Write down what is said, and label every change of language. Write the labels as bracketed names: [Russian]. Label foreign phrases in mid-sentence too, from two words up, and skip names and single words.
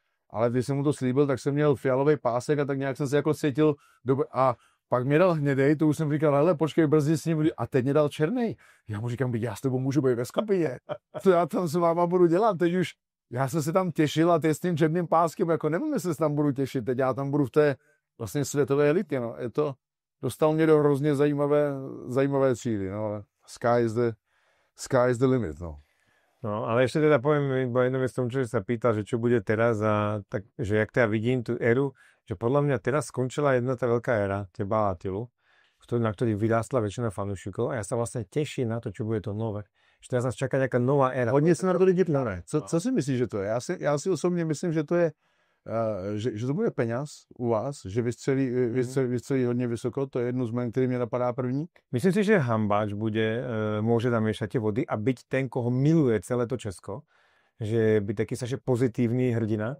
[Czech] ale když jsem mu to slíbil, tak jsem měl fialový pásek a tak nějak jsem se jako cítil a pak mě dal hnědej, to už jsem říkal, hele, počkej, brzy s ním, a teď mě dal černý. Já mu říkám, já s tebou můžu být ve skapině. Co já tam s váma budu dělat, teď už, já jsem se tam těšil a ty s tím černým páskem, jako nevím, jestli se tam budu těšit, teď já tam budu v té vlastně světové elitě, no, dostal mě do hrozně zajímavé třídy, no, ale [English] sky is the limit, [Czech] no. No, [Slovak] ale ešte teda poviem iba jednu vec tomu, čo sa pýtal, že čo bude teraz a tak, že jak teda vidím tú éru, že podľa mňa teraz skončila jedna tá veľká éra teba a Attilu, na ktorých vyrástla väčšina fanúšikov a ja sa vlastne teším na to, čo bude to nové. Že teraz nás čaká nejaká nová éra. [Czech] Hodně se na to lidi ptali. Co si myslíš, že to je? Já si osobně myslím, že to je že to bude peněz u vás, že vystřelí hodně vysoko, to je jedno z men, který mě napadá první. [Slovak] Myslím si, že Hambáč môže tam miešať tie vody a byť ten, koho miluje celé to Česko, že by taky saše pozitívny hrdina.